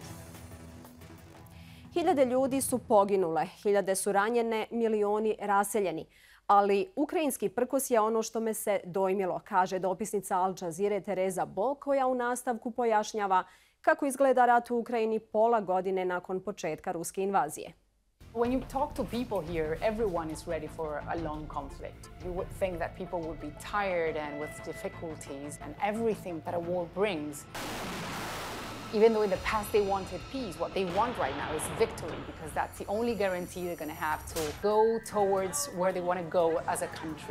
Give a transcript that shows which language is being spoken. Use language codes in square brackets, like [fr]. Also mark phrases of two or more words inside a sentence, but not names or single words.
[bs] Hiljade ljudi su poginule, hiljade su ranjene, milioni raseljeni. Ali ukrajinski prkos je ono što me se dojmilo, kaže dopisnica Jazeere Tereza Bo, koja u nastavku pojašnjava kako izgleda rat u Ukrajini pola godine nakon početka ruske invazije. [en] When you talk to people here, everyone is ready for a long conflict. You would think that people would be tired and with difficulties and everything that a war brings. Even though in the past they wanted peace, what they want right now is victory, because that's the only guarantee they're going to have to go towards where they want to go as a country.